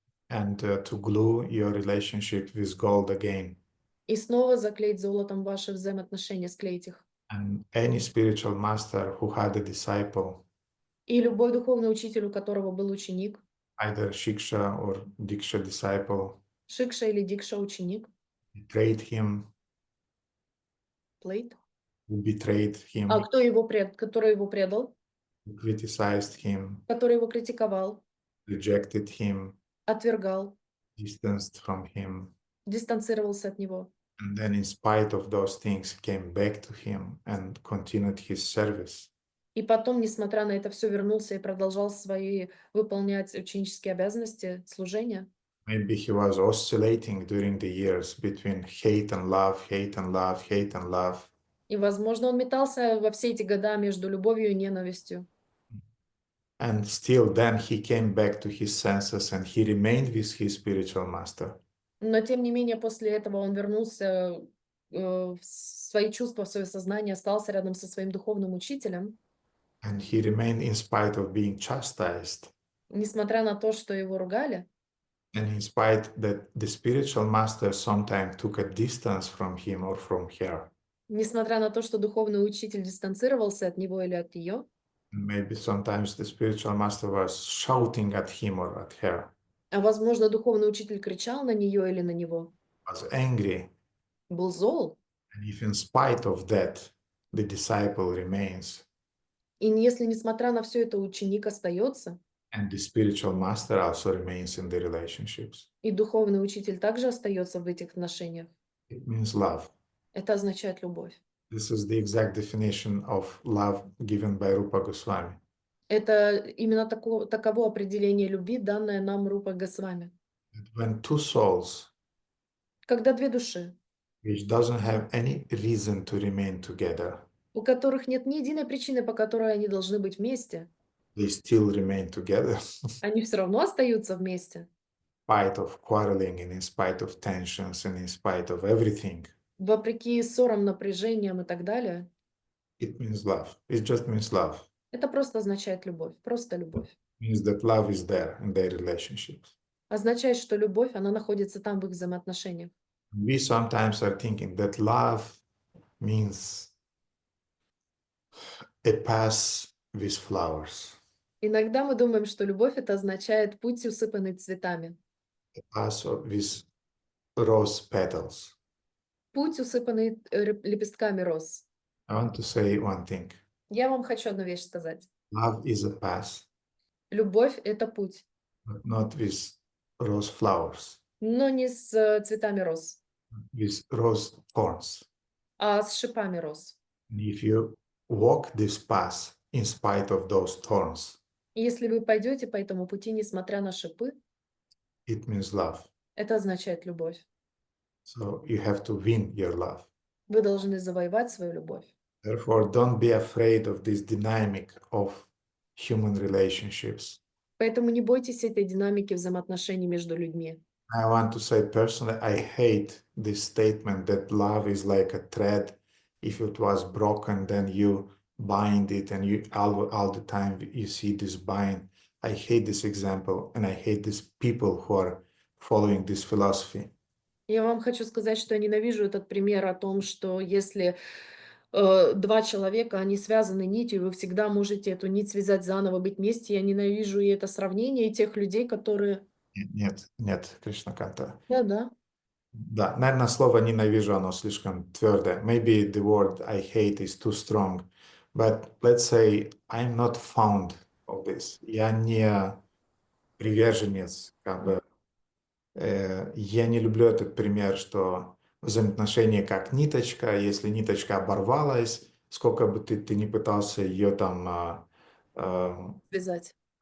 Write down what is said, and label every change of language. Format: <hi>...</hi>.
<en>And to glue your relationship with gold again.</en> <ru>И снова заклеить золотом ваши взаимоотношения, склеить их.</ru> <en>And any spiritual master who had a disciple,</en> <ru>И любой духовный учитель, у которого был ученик,</ru> <en>either Shiksha or Diksha disciple,</en> <ru>Шикша или Дикша ученик,</ru> <en>betrayed him, Плейт, who betrayed him,</en> <ru>который его предал,</ru> <en>who criticized him,</en> <ru>который его критиковал,</ru> <en>rejected him,</en> <ru>отвергал,</ru> <en>distanced from him,</en> <ru>дистанцировался от него.</ru> <en>and then in spite of those things came back to him and continued his service.</en> <ru>И потом, несмотря на это все, вернулся и продолжал выполнять ученические обязанности, служения.</ru> <en>Maybe he was oscillating during the years between hate and love, hate and love, hate and love.</en> <ru>И, возможно, он метался во все эти года между любовью и ненавистью.</ru> <en>And still then he came back to his senses and he remained with his spiritual master.</en> <ru>Но, тем не менее, после этого он вернулся в свои чувства, в свое сознание, остался рядом со своим духовным учителем.</ru> <en>And he remained in spite of being chastised.</en> <ru>Несмотря на то, что его ругали,</ru> <en>And in spite that the spiritual master sometimes took a distance from him or from her.</en> <ru>несмотря на то, что духовный учитель дистанцировался от него или от ее,</ru> <en>Maybe sometimes the spiritual master was shouting at him or at her,</en> <ru>а, возможно, духовный учитель кричал на нее или на него,</ru> <en>was angry.</en> <ru>был зол.</ru> <en>And if in spite of that, the disciple remains,</en> <ru>И если, несмотря на все это, ученик остается,</ru> <en>and the spiritual master also remains in the relationships,</en> <ru>и духовный учитель также остается в этих отношениях,</ru> <en>it means love.</en> <ru>это означает любовь.</ru> <en>This is the exact definition of love given by Rupa Goswami.</en> <ru>Это именно таково определение любви, данное нам Рупа Госвами.</ru> <en>When two souls,</en> <ru>Когда две души,</ru> <en>which doesn't have any reason to remain together,</en> <ru>у которых нет ни единой причины, по которой они должны быть вместе,</ru> <en>they still remain together,</en> <ru>они все равно остаются вместе,</ru> <en>in spite of quarreling and in spite of tensions and in spite of everything.</en> <ru>вопреки ссорам, напряжениям и так далее.</ru> <en>It means love. It just means love.</en> <ru>Это просто означает любовь, просто любовь.</ru> <en>It means that love is there in their relationships.</en> <ru>Означает, что любовь, она находится там в их взаимоотношениях.</ru> <en>We sometimes are thinking that love means a path with flowers,</en> <ru>Иногда мы думаем, что любовь это означает путь, усыпанный цветами.</ru> <en>a path with rose petals.</en> <ru>Путь, усыпанный лепестками роз.</ru> <en>I want to say one thing.</en> <ru>Я вам хочу одну вещь сказать.</ru> <en>Love is a path,</en> <ru>Любовь это путь,</ru> <en>but not with rose flowers,</en> <ru>но не с цветами роз,</ru> <en>with rose thorns.</en> <ru>а с шипами роз.</ru> <en>And if you walk this path in spite of those thorns,</en> <ru>И если вы пойдете по этому пути, несмотря на шипы,</ru> <en>it means love.</en> <ru>это означает любовь.</ru> <en>So you have to win your love.</en> <ru>Вы должны завоевать свою любовь.</ru> <en>Therefore, don't be afraid of this dynamic of human relationships.</en> <ru>Поэтому не бойтесь этой динамики взаимоотношений между людьми.</ru> <en>I want to say personally, I hate this statement that love is like a thread. If it was broken, then you bind it, and you all the time you see this bind. I hate this example, and I hate these people who are following this philosophy.</en> <ru>Я вам хочу сказать, что я ненавижу этот пример о том, что если два человека, они связаны нитью, вы всегда можете эту нить связать заново, быть вместе. Я ненавижу и это сравнение, и тех людей, которые... Нет, Кришнаканта. Да. Да, наверное, слово «ненавижу» оно слишком твердое.</ru> <en>Maybe the word I hate is too strong. But let's say I'm not fond of this.</en> <ru>Я не приверженец, я не люблю этот пример, что взаимоотношения как ниточка, если ниточка оборвалась, сколько бы ты не пытался ее там Связать.</ru>